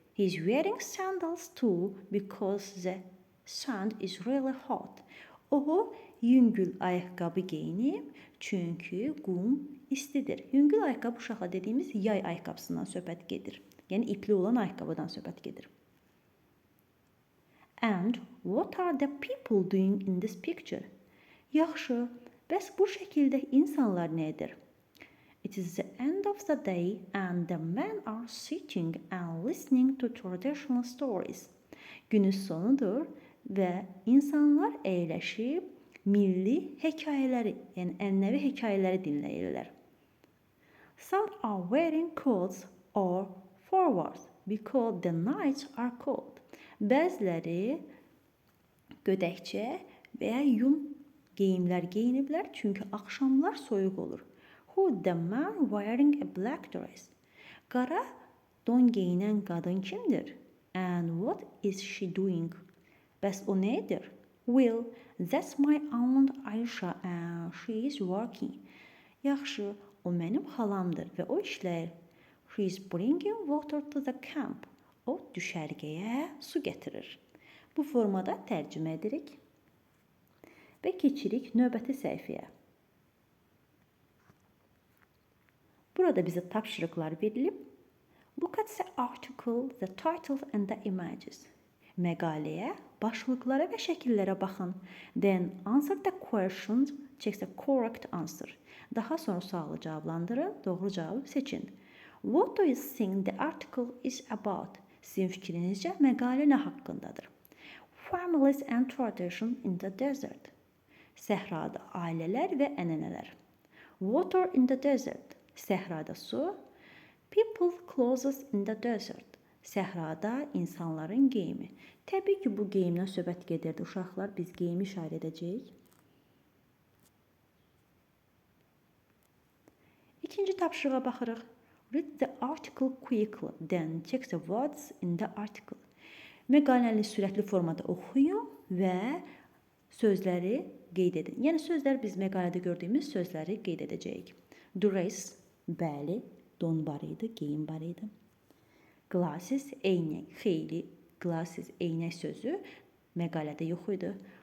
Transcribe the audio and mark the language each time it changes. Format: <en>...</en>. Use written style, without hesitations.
<en>He's wearing sandals too because the sand is really hot.</en> <az>O yüngül ayaqqabı geyinib çünki qum istidir. Yüngül ayaqqabı uşaqla dediyimiz yay ayaqqabısından söhbət gedir. Yəni ipli olan ayaqqabıdan söhbət gedir.</az> <en>And what are the people doing in this picture?</en> <az>Yaxşı, bəs bu şəkildə insanlar nə edir?</az> <en>It is the end of the day and the men are sitting and listening to traditional stories.</en> <az>Günün sonudur və insanlar əyləşib milli hekayələri, yəni ənənəvi hekayələri dinləyirlər.</az> <en>Some are wearing coats or forwards because the nights are cold.</en> <az>Bəziləri gödəkçə və ya yun geyimlər geyiniblər çünki axşamlar soyuq olur.</az> <en>Who the man wearing a black dress?</en> <az>Qara don geyinən qadın kimdir?</az> <en>And what is she doing?</en> <az>Bəs o nə edir?</az> <en>Well, that's my aunt Aisha and she is working.</en> <az>Yaxşı, o mənim xalamdır və o işləyir.</az> <en>She is bringing water to the camp.</en> <az>O düşərgəyə su gətirir. Bu formada tərcümə edirik və keçirik növbəti səhifəyə. Burada bizə tapşırıqlar verilib.</az> <en>Look at the article, the title and the images.</en> <az>Məqaləyə, başlıqlara və şəkillərə baxın.</az> <en>Then answer the questions, check the correct answer.</en> <az>Daha sonra sualı cavablandırın, doğru cavabı seçin.</az> <en>What do you think the article is about?</en> <az>Sizin fikrinizcə məqalə nə haqqındadır?</az> <en>Families and tradition in the desert.</en> <az>Səhrada ailələr və ənənələr.</az> <en>Water in the desert.</en> <az>Səhrada su.</az> <en>People clothes in the desert.</en> <az>Səhrada insanların geyimi. Təbii ki, bu geyimdən söhbət gedirdi. Uşaqlar, biz geyimi işarə edəcəyik. İkinci tapşırığa baxırıq.</az> <en>Read the article quickly, then check the words in the article.</en> <az>Məqaləni sürətli formada oxuyun və sözləri qeyd edin. Yəni sözlər biz məqalədə gördüyümüz sözləri qeyd edəcəyik. Dress, bəli, don var idi, geyim var idi. Glasses, eynək, xeyli, glasses, eynək sözü məqalədə yox idi.</az>